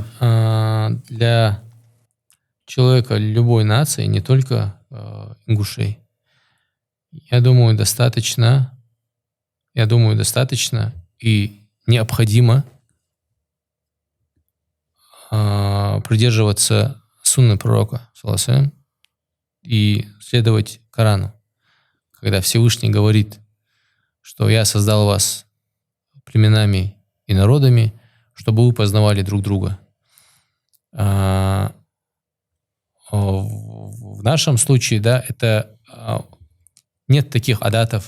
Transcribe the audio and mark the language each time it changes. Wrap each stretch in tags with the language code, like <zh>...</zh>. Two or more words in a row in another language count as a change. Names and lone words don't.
<ru>для человека любой нации, не только ингушей, я думаю, достаточно и необходимо придерживаться сунны пророка,</ru> <ar>صلى الله عليه وسلم,</ar> <ru>и следовать Корану. Когда Всевышний говорит, что я создал вас племенами и народами, чтобы вы познавали друг друга. В нашем случае, да, это нет таких адатов.</ru>